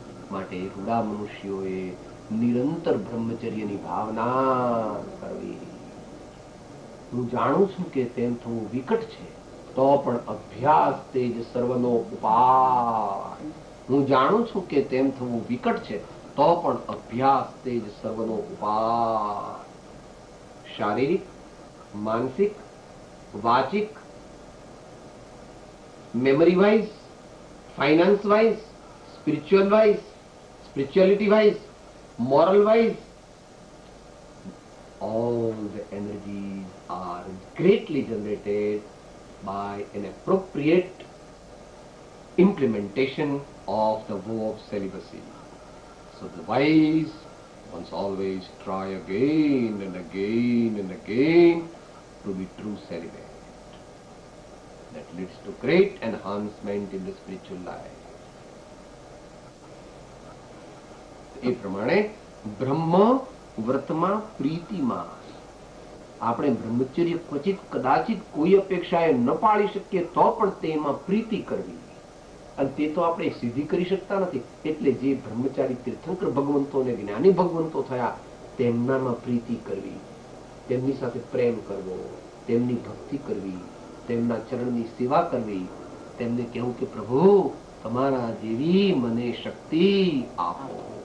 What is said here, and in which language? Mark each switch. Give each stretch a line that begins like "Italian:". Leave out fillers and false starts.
Gujarati: માટે રૂડા મનુષ્યોએ નિરંતર બ્રહ્મચર્યની ભાવના કરવી. હું જાણું છું કે તેમ થવું વિકટ છે, તો પણ અભ્યાસ તેજ સર્વનો ઉપાય. હું જાણું છું કે તેમ થવું વિકટ છે, તો પણ અભ્યાસ તેજ સર્વનો ઉપાય. શારીરિક, માનસિક, વાચિક,
English: Memory wise, finance wise, spiritual wise, spirituality wise, moral wise, all the energies are greatly generated by an appropriate implementation of the vow of celibacy. So the wise must always try again and again and again to be true celibate. That leads to great enhancement in the spiritual life.
Gujarati: એ પ્રમાણે બ્રહ્મ વ્રતમાં પ્રીતિમાં આપણે બ્રહ્મચર્ય ક્વચિત કદાચિત કોઈ અપેક્ષાએ ન પાળી શકીએ તો પણ તેમાં પ્રીતિ કરવી. અને તે તો આપણે સિદ્ધિ કરી શકતા નથી. એટલે જે બ્રહ્મચારી તીર્થંકર ભગવંતો અને જ્ઞાની ભગવંતો થયા તેમનામાં પ્રીતિ કરવી, તેમની સાથે પ્રેમ કરવો, તેમની ભક્તિ કરવી, તેમના ચરણની સેવા કરવી, તેમને કહેવું કે પ્રભુ તમારા જેવી મને શક્તિ આપો.